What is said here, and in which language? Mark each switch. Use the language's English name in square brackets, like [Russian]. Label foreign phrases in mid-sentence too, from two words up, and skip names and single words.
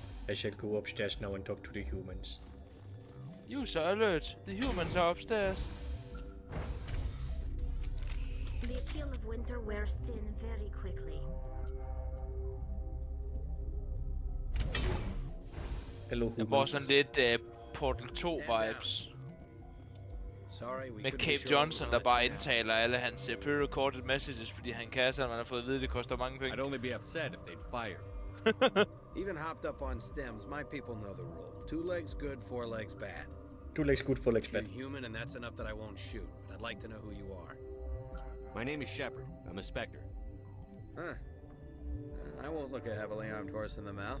[English] I shall go upstairs now and talk to the humans. User alert. The humans are upstairs. The appeal of winter wears thin very quickly. Hello, [Danish] Jeg får sådan lidt Portal 2 vibes. Med Cape Johnson, der bare indtaler alle hans [English] pre-recorded messages, [Danish] fordi han kan, så man har fået at vide, det koster mange penge. [English] I'd only be upset if they'd fired. Even hopped up on stems, my people know the rule. 2 legs good, 4 legs bad. 2 legs good, 4 legs bad. You're human, and that's enough that I won't shoot. But I'd like to know who you are. My name is Shepard. I'm a Spectre. Huh. I won't look a heavily armed horse in the mouth.